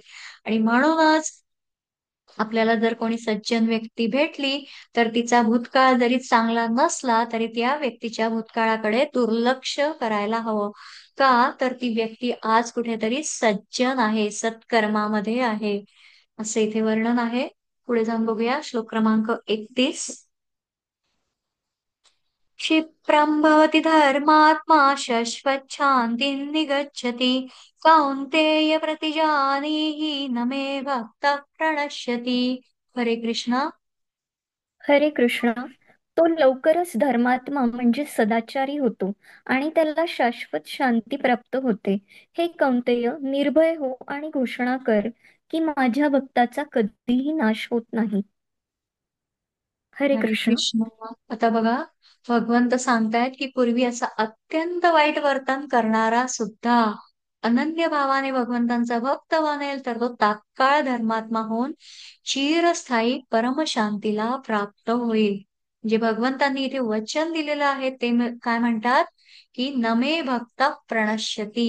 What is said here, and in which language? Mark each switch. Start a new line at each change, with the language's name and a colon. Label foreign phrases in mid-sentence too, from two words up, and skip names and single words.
Marathi: आणि म्हणूनच आपल्याला जर कोणी सज्जन व्यक्ती भेटली तर तिचा भूतकाळ जरी चांगला नसला तरी त्या व्यक्तीच्या भूतकाळाकडे दुर्लक्ष करायला हवं. का? तर ती व्यक्ती आज कुठेतरी सज्जन आहे, सत्कर्मामध्ये आहे, असे इथे वर्णन आहे. पुढे जाऊन बघूया श्लोक क्रमांक 31.
Sanskrit: क्षिप्रं भवति धर्मात्मा शश्वच्छान्तिं निगच्छति कौन्तेय प्रतिजानीहि न मे भक्तः प्रणश्यति.
Marathi: हरे कृष्ण. हरे कृष्ण. तो लवकरच धर्मात्मा म्हणजे सदाचारी होतो आणि त्याला शाश्वत शांती प्राप्त होते. हे कौंतेय, निर्भय हो आणि घोषणा कर की माझ्या भक्ताचा कधीही नाश होत नाही. हरे हरे कृष्ण. कृष्ण. आता बघा भगवंत सांगतायत की पूर्वी असा अत्यंत वाईट वर्तन करणारा सुद्धा अनन्य भावाने भगवंतांचा भक्त बनेल तर तो तात्काळ धर्मात्मा होऊन चिरस्थायी परमशांतीला प्राप्त होईल. जे भगवंतांनी इथे वचन दिलेलं आहे ते काय म्हणतात की
Sanskrit: नमे भक्त प्रणश्यती.